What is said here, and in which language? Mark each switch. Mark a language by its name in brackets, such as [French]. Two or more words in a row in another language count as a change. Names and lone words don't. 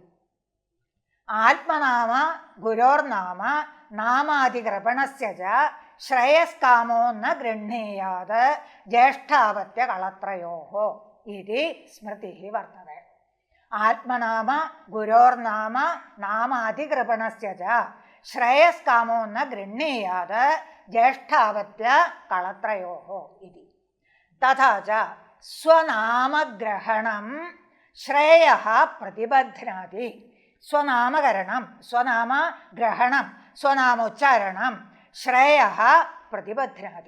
[Sanskrit] आत्मनाम गुरोर्नाम नामादिकृपणस्य च श्रेयस्कामो न गृह्णीयात् ज्येष्ठावत्यकलत्रयोः इति स्मृतिः वर्तते आत्मनाम गुरोर्नाम नामादिकृपणस्य च ശ്രേയസ്കാമോ ന ഗൃഹ്ണീയാത് ജ്യേഷ്ഠാവത്യ കളത്രയോः ഇതി. തഥാ ച സ്വനാമഗ്രഹണം ശ്രേയഃ പ്രതിബധ്നാതി. സ്വനാമകരണം, സ്വനാമഗ്രഹണം, സ്വനാമോച്ചാരണം ശ്രേയഃ പ്രതിബധ്നാതി.